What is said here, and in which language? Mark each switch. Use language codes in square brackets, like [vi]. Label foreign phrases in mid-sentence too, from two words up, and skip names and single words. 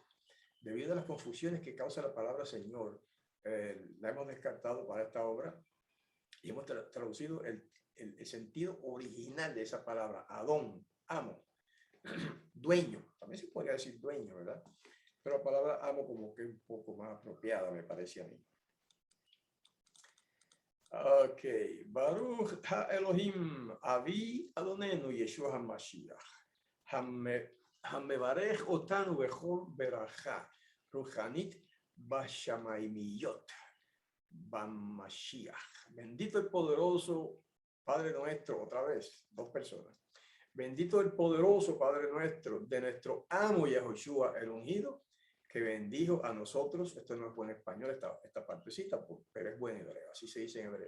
[es] Debido a las confusiones que causa la palabra Señor, la hemos descartado para esta obra y hemos traducido el sentido original de esa palabra, Adón, amo, dueño, también se podría decir dueño, ¿verdad? Pero la palabra amo como que es un poco más apropiada, me parece a mí. [he] Ok, ברוך האלהים, אבי אדנינו ישוע המשיח, המברך אותנו בכל ברכה, רוחנית בשמימיות, במשיח. [es] Bendito el poderoso Padre nuestro, otra vez, dos personas. Bendito el poderoso Padre nuestro, de nuestro amo Yahushua el ungido, que bendijo a nosotros. Esto no es buen español, esta partecita, pero es buen hebreo, así se dice en hebreo.